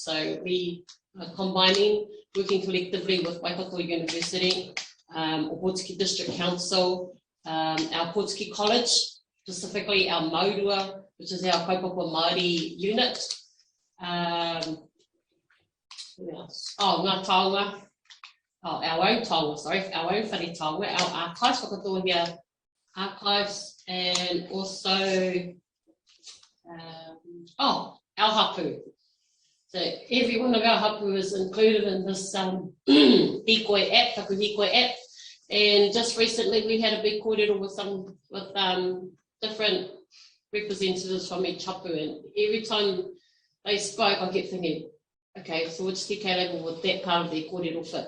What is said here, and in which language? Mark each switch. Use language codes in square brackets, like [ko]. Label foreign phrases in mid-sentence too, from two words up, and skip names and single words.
[en] So we are combining, working collectively with Whakatōhea University, Opotiki District Council, our Opotiki College, specifically our Maurua, which is our [mi] kaupapa Māori [en] unit. Who else? [mi] Oh, ngā taonga. [en] Oh, our own taonga, sorry, our own [mi] whare taonga, [en] our archives, Whakatōhea archives, and also, our hapu. So every one of our hapu is included in this Hikoi app, Taku Hikoi app. And just recently we had a big kōrero with different representatives from each hapu, and every time they spoke, I kept thinking, okay, so which TK label would that part of their kōrero fit?